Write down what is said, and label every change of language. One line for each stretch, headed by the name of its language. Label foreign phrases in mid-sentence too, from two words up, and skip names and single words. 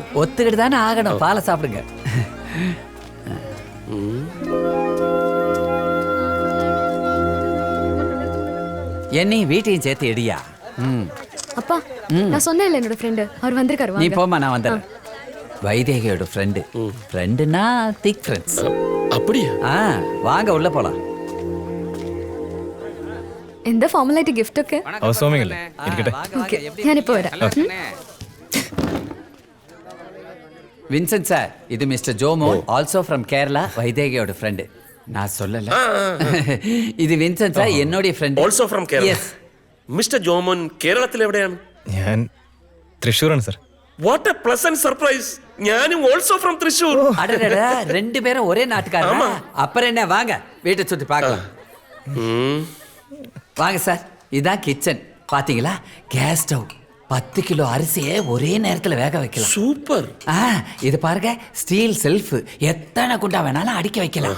Tamil: ஒத்துக்கிட்டு தானே ஆகணும். பாலை சாப்பிடுங்க. என்னையும் வீட்டையும் சேர்த்து எடியா. அப்பா, நான் சொன்னேன்ல என்னோட ஃப்ரெண்டு, அவர் வந்திருக்காரு. நீ வாங்க. போமா, நான் வந்துடுறேன். வைதேகியோட ஃப்ரெண்டு. ஃப்ரெண்டுனா
English: thick friends.
Tamil: அப்படியா? வாங்க உள்ள போலாம்.
Malayalam: എന്താ ഫോർമലായിട്ട് ഗിഫ്റ്റ് ഒക്കെ?
English: house warming
Malayalam: അല്ലേ, ഇരിക്കട്ടെ. ഓക്കെ, ഞാനിപ്പോൾ വരാം.
Tamil: வின்சென்ட் சார், இது மிஸ்டர் ஜோமோ,
English: also from Kerala,
Tamil: வைதேகியோட ஃப்ரெண்டு. நான் சொல்லல.
Malayalam: ഇത് വിൻസെന്റ് സാർ, എന്നോട് ഫ്രണ്ട്.
English: also from Kerala.
Malayalam: യെസ്. മിസ്റ്റർ ജോമോൻ കേരളത്തിൽ എവിടെയാണ്? ഞാൻ തൃശ്ശൂരാണ് സാർ.
English: what a pleasant surprise. ഞാനും also from തൃശ്ശൂർ.
Tamil: அடடடா, 2 பேரும் ஒரே நாட்டுக்காரங்க. அப்புறம் என்ன, வாங்க வீட்டை சுத்தி பார்க்கலாம். வாங்க சார், இதான் கிச்சன். பாத்தீங்களா,
English: gas stove,
Tamil: 10 கிலோ அரிசியை ஒரே நேரத்துல வேக வைக்கலாம். சூப்பர். இது பாருங்க,
English: steel shelf,
Tamil: எத்தனை குண்டா வேணாலும் அடுக்கி வைக்கலாம்.